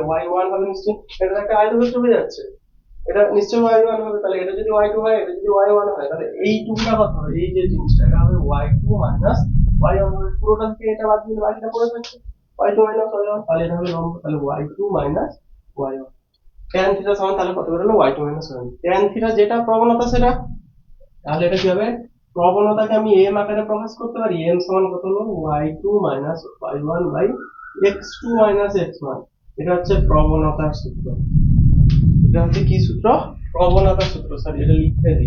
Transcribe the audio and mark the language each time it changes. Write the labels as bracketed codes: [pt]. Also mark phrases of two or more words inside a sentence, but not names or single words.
[bn] y1 হবে নিশ্চয়ই, এটা একটা আয়তক্ষেত্র হয়ে যাচ্ছে, এটা নিশ্চয়ই y1 হবে, তাহলে এটা যদি y2 হয়, এটা যদি y1 হয়, তাহলে এই টুকুরা কত হবে? এই যে জিনিসটা এটা হবে y2 মাইনাস y1 হবে, পুরোটা থেকে এটা বাদ দিলে বাকিটা পড়ে থাকছে y2 মাইনাস y1, তাহলে এটা হবে লম্ব, তাহলে y2 মাইনাস y1। tan থিটা সমান তাহলে কত বেরোলো? y2 মাইনাস y1। tan থিটা যেটা প্রবণতা সেটা, তাহলে এটা কি হবে? প্রবণতাকে আমি m আকারে প্রকাশ করতে পারি, m সমান কত হলো? y2 মাইনাস y1 বাই x2 মাইনাস x1, এটা হচ্ছে প্রবণতার সূত্র। এটা হচ্ছে কি সূত্র? প্রবণতার সূত্র, সরি এটা লিখে দিই।